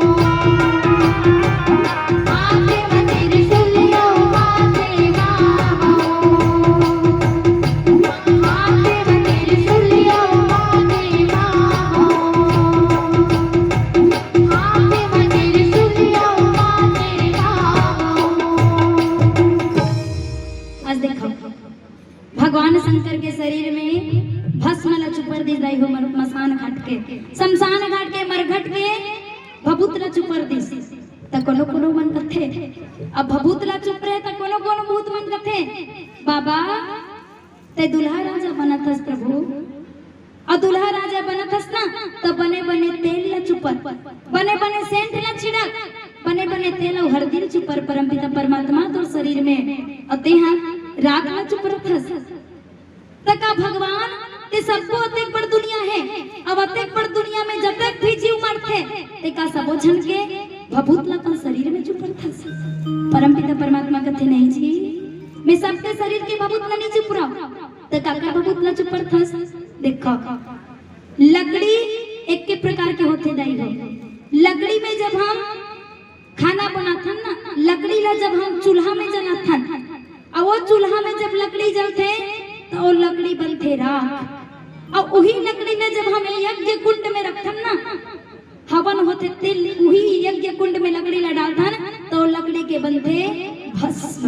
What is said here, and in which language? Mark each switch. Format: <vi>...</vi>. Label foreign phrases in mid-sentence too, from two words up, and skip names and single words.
<hne>माथे में त्रिशूलियो माथे माहो, माथे में त्रिशूलियो माथे माहो, माथे में त्रिशूलियो माथे माहो। आज देखो भगवान शंकर के शरीर में भस्म ल चुपर दी जाई हो मसान घाट के, शमशान घाट के, मरघट के भभूत ल चुपर दी त कोनो कोनो मन कथे। अब भभूत ल चुप रहे त कोनो कोनो भूत मन कथे बाबा ते दुल्हा राजा बनतस प्रभु, और दुल्हा राजा बनतस ना तो बने बने तेल ल चुपर, बने बने सेंट ल छिड़क, बने बने तेल और हरदी ल चुपर परमपिता परमात्मा तोर शरीर में और तेहा राग ल चुपरथस। तका भगवान ते सबको अतेक बड़ दुनिया है, अब अतेक बड़ दुनिया में जब तक भी जीव मरथे ते का सबो झन के भभूत ल अपन शरीर में चुपरथस। परमपिता परमात्मा कथे नहीं जी, मैं सबके शरीर के भभूत ल नहीं चुपरा, तो का भभूत ल चुपरथस। देखो लकड़ी एक के प्रकार के होते दाई हो। लकड़ी में जब हम खाना बनाथन ना, लकड़ी ला जब हम चूल्हा में जलाथन और वो चूल्हा में जब लकड़ी जलते तो वो लकड़ी बनते राख, और वही लकड़ी ने जब हम यज्ञ कुंड में रखथन ना, हवन होते तेल, वही यज्ञ कुंड में लकड़ी ला डालथन तो लकड़ी के बनते भस्म।</hne>